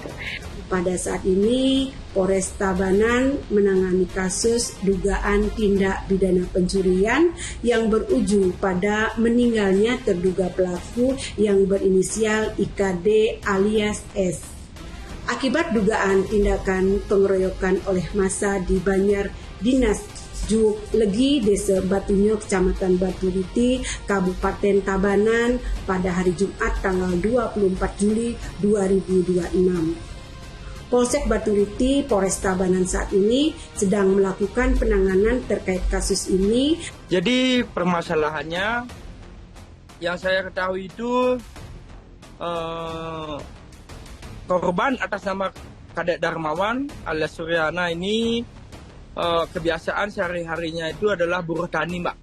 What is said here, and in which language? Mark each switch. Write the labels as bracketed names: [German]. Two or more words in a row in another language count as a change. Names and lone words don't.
[Indonesian] Pada saat ini, Polres Tabanan menangani kasus dugaan tindak pidana pencurian yang berujung pada meninggalnya terduga pelaku yang berinisial IKD alias S. Akibat dugaan tindakan pengeroyokan oleh massa di Banjar Dinas Juwuk Legi, Desa Batunyo, Kecamatan Baturiti, Kabupaten Tabanan pada hari Jumat tanggal 24 Juli 2026. Polsek Baturiti, Polres Tabanan saat ini sedang melakukan penanganan terkait kasus ini. Jadi permasalahannya yang saya ketahui itu korban atas nama Kadek Darmawan alias Suryana ini kebiasaan sehari-harinya itu adalah buruh tani, Mbak.